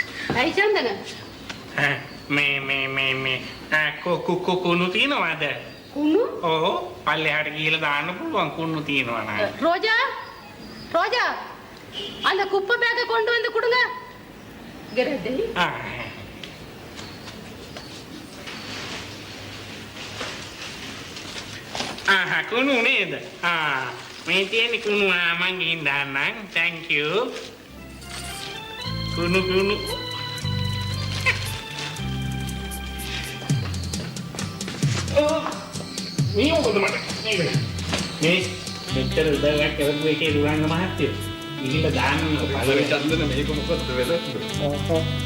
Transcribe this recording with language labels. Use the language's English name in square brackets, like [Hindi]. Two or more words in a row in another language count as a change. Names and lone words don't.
[Sinhala] ඇයි චන්දන? මේ කුණු තියනවාද? කුණු? ඔව් පල්ලෙහාට ගිහලා දාන්න පුළුවන් කුණු තියනවා නේද? [Tamil] ரோஜா அந்த குப்பை பேக்கை கொண்டு வந்து கொடுங்க. கரெக்ட். [Sinhala] කුණු නේද? මේ තියෙන කුණු මං ගිහින් දාන්නම්. [English] thank you. [Sinhala] කුණු. මේ මොකද මට? මේ මෙච්චර උදව්වක් කරපු එකේ දුරංග මහත්තයෝ ගිහිල්ලා දාන්න බලේ චන්දන මේක මොකද වෙලා?